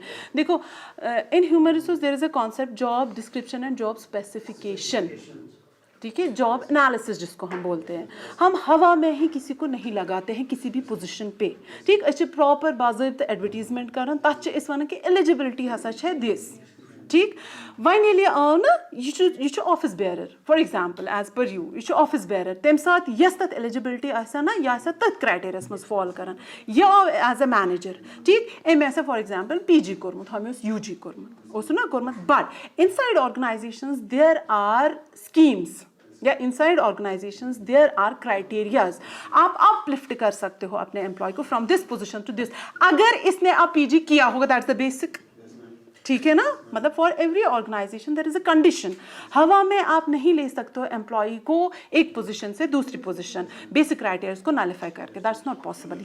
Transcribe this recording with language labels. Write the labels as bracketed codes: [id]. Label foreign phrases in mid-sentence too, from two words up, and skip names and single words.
[en] देखो in human resource there is a concept job description and job specification, [hi] ठीक है, [en] job analysis [hi] जिसको हम बोलते हैं। हम हवा में ही किसी को नहीं लगाते हैं किसी भी पोजीशन पे, ठीक, अच्छे प्रॉपर बाज़ाब्ता एडवर्टीजमेंट करन, [ks] तथ इस वन कि एलिजिबिलिटी हसा छे दिस, [hi] ठीक। [ks] वन ये आव ना यह [en] office bearer, for example as per you, [ks] यह [en] office bearer, [ks] तम सात यस तथ एलिजिबिलिटी आसा ना, यह आसा तथ क्राइटेरियस मज फॉल करान। यह आव [en] as a manager, [ks] ठीक, अम आसा [en] for example PG [ks] कोर्मुत, हम UG कोर्मुत, ओस ना कोर्मुत, [en] but inside organisations there are schemes या inside organisations there are criterias. [hi] आप अपलिफ्ट कर सकते हो अपने एम्प्लॉय को [en] from this position to this, [hi] अगर इसने आप PG किया होगा, [en] that's the basic, [hi] ठीक है ना। मतलब [en] for every organisation there is a condition. [hi] हवा में आप नहीं ले सकते हो एम्प्लॉय को एक पोजीशन से दूसरी पोजीशन [en] basic criteria [hi] को नलिफाई करके, [en] that's not possible.